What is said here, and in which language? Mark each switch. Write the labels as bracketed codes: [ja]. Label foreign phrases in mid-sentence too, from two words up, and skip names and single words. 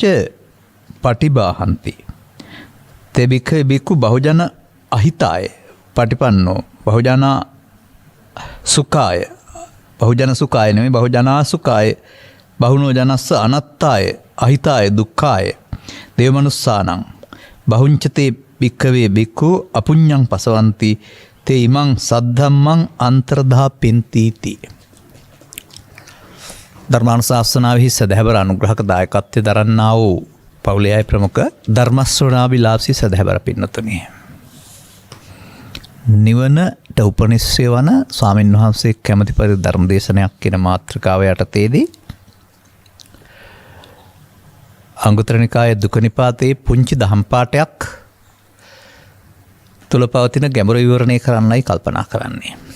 [pi] පටිබාහන්ති තේ භික්ඛවේ භික්ඛු බහුජන අහිතාය පටිපන්නෝ බහුජන සුඛාය බහුජන සුඛාය නෙමෙයි බහුජනා සුඛාය බහුනෝ ජනස්ස අනත්තාය අහිතාය දුක්ඛාය දේවමනුස්සානං බහුංචතේ භික්ඛවේ භික්ඛු අපුඤ්ඤං පසවಂತಿ තේ ඉමං සද්ධම්මං අන්තරදා පින්තිති. [si] ධර්මානුශාසනාවෙහි සදහැවර අනුග්‍රහක දායකත්වයේ දරන්නා වූ පවුලේ අය ප්‍රමුඛ ධර්ම ශ්‍රවණාබිලාසී සදහැවර පින්නතුනි. නිවනට උපනිශ්‍රය වන ස්වාමින් වහන්සේ කැමැති පරිදි ධර්ම දේශනයක් කියන මාතෘකාව යටතේදී අංගුත්තර නිකායේ දුක්ඛ නිපාතයේ පුංචි දහම් පාඨයක් තුල පවතින ගැඹුරු විවරණය කරන්නයි කල්පනා කරන්නේ.